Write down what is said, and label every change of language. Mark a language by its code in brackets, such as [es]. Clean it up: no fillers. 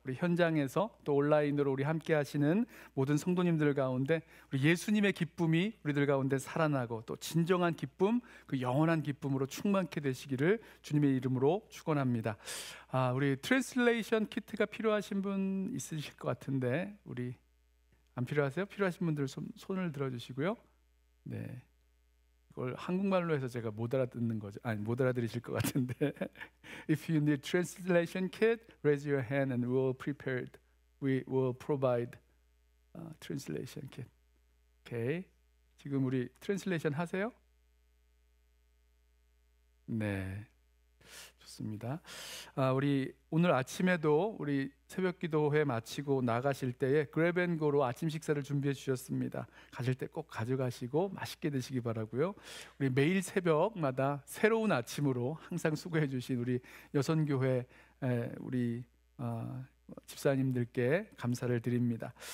[ko] 우리 현장에서 또 온라인으로 우리 함께 하시는 모든 성도님들 가운데 우리 예수님의 기쁨이 우리들 가운데 살아나고 또 진정한 기쁨, 그 영원한 기쁨으로 충만케 되시기를 주님의 이름으로 축원합니다. 우리 트랜슬레이션 키트가 필요하신 분 있으실 것 같은데 우리 안 필요하세요? 필요하신 분들 손을 들어주시고요. 네, 이걸 한국말로 해서 제가 못 알아듣는 거죠. 아니, 못 알아들으실 것 같은데. [en] If you need translation kit, raise your hand and we will provide translation kit. [ko] 오케이. 지금 우리 트랜슬레이션 하세요? 네, 좋습니다. 우리 오늘 아침에도 우리 새벽 기도회 마치고 나가실 때에 그랩앤고로 아침 식사를 준비해 주셨습니다. 가실 때 꼭 가져가시고 맛있게 드시기 바라고요. 우리 매일 새벽마다 새로운 아침으로 항상 수고해 주신 우리 여선교회 우리 집사님들께 감사를 드립니다.